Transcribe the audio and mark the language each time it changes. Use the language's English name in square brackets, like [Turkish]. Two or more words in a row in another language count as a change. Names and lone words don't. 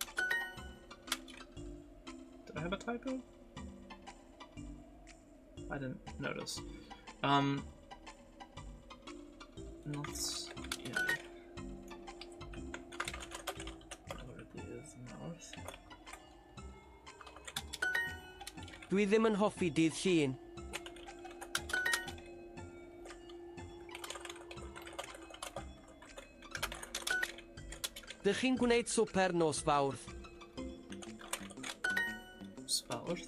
[English] Did I have a typo? I didn't notice. Let's... Yeah. North. [Welsh] Dwi ddim yn hoffi dydd Llun. Dych chi'n gwneud swper nos Fawrth? Fawrth?